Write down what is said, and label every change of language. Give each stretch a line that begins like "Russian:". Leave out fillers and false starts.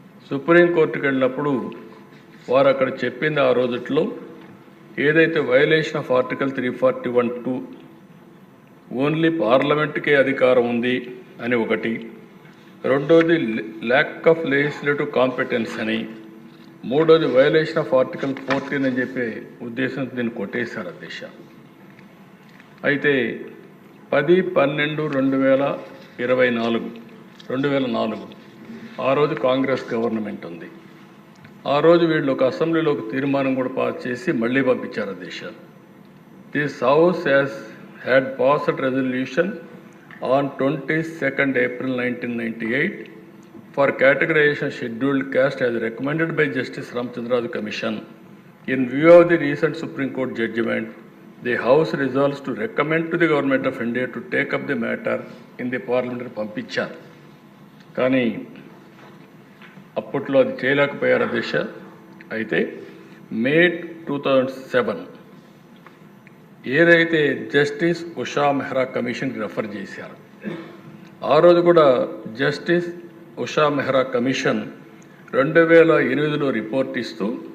Telugu: సుప్రీంకోర్టుకి వెళ్ళినప్పుడు వారు అక్కడ చెప్పింది ఆ రోజుట్లో ఏదైతే వయలేషన్ ఆఫ్ ఆర్టికల్ 341(2) ఓన్లీ పార్లమెంట్కే అధికారం ఉంది అని ఒకటి, రెండోది ల్యాక్ ఆఫ్ లెజిస్లేటివ్ కాంపిటెన్స్ అని, మూడోది వయలేషన్ ఆఫ్ ఆర్టికల్ 14 అని చెప్పే ఉద్దేశంతో దీన్ని కొట్టేశారు అధ్యక్ష. అయితే 10/12/2004 ఆ రోజు కాంగ్రెస్ గవర్నమెంట్ ఉంది. ఆ రోజు వీళ్ళు ఒక అసెంబ్లీలో ఒక తీర్మానం కూడా పాస్ చేసి మళ్ళీ పంపించారు అధ్యక్ష.
English: This house had passed resolution on 22nd April 1998 for categorization scheduled caste as recommended by Justice Ramchandra Commission. In view of the recent Supreme Court judgment, the House resolves to recommend to the Government of India to take up the matter in the parliamentary
Telugu: పంపించారు. కానీ అప్పట్లో అది చేయలేకపోయారు అధ్యక్ష. అయితే మే 2007 ఏదైతే justice Usha Mehra కమిషన్కి refer చేశారు, ఆ రోజు కూడా justice Usha Mehra commission 2008లో report ఇస్తూ